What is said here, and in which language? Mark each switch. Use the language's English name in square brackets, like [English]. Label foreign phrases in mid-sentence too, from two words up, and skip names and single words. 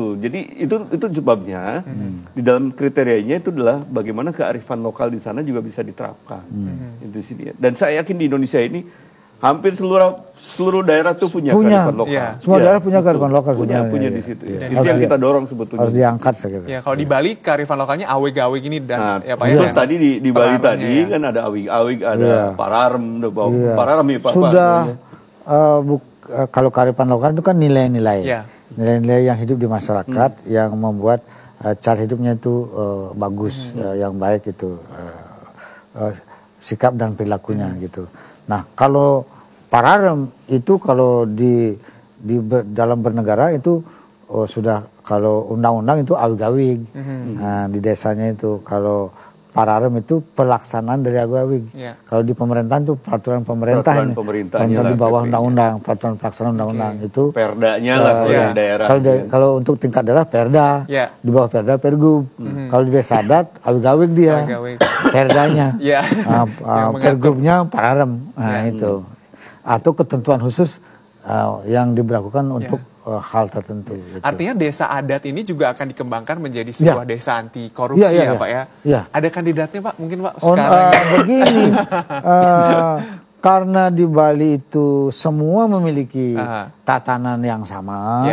[Indonesian] Jadi itu sebabnya di dalam kriterianya itu adalah bagaimana kearifan lokal di sana juga bisa diterapkan. Itu sih dia. Dan saya yakin di Indonesia ini hampir seluruh daerah tuh punya kearifan lokal. Semua daerah punya kearifan lokal punya di situ. Itu yang kita dorong sebetulnya. Harus diangkat segitu. Ya, kalau di Bali kearifan lokalnya awig-awig ini dan ya Pak Terus tadi di Bali tadi kan ada awig-awig, ada pararem, pararem ya Pak. Sudah kalau kearifan lokal itu kan nilai-nilai. Nilai-nilai yang hidup di masyarakat yang membuat cara hidupnya itu bagus, yang baik itu sikap dan perilakunya gitu. Nah, kalau pararem itu kalau dalam bernegara itu sudah kalau undang-undang itu awig-awig. Nah, di desanya itu kalau pararem itu pelaksanaan dari awig-awig. Kalau di pemerintahan itu peraturan pemerintah di bawah undang-undang, peraturan pelaksanaan undang-undang itu perdanya lah kalau daerah. Kalau untuk tingkat daerah perda, di bawah perda pergub. Kalau di desa adat awig-awig dia, perdanya, pergubnya pararem. Nah itu atau ketentuan khusus yang diberlakukan untuk hal tertentu. Gitu. Artinya desa adat ini juga akan dikembangkan menjadi sebuah desa anti korupsi Pak ya? Ada kandidatnya Pak? Mungkin Pak sekarang. Begini, karena di Bali itu semua memiliki tatanan yang sama.